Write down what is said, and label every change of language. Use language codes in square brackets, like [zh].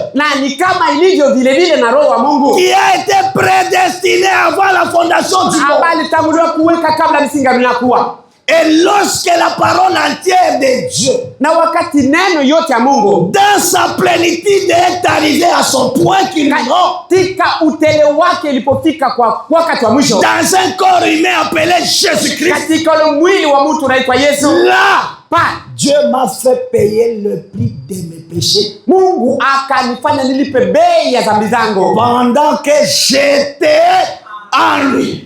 [sw] Na ni kama ilivyo vile vile na roho wa Mungu. [fr] Qui a été prédestiné avant la fondation du monde. [sw] Habari tanguliwa kuweka kabla misingi inakuwa. [fr] Et lorsque la parole entière de Dieu, [sw] na wakati neno yote ya Mungu, [fr] dans sa plénitude est arrivé à son point culminant, [sw] katika utele wake ilipofika kwa wakati wa mwisho, [fr] dans un corps humain appelé Jésus-Christ, [sw] katika ule mwili wa mtu unaitwa Yesu, [fr] là, Dieu m'a fait payer le prix de mes péchés. [sw] Mungu akanifanya nilipe bei ya dhambi zangu. [fr] Pendant que j'étais en lui,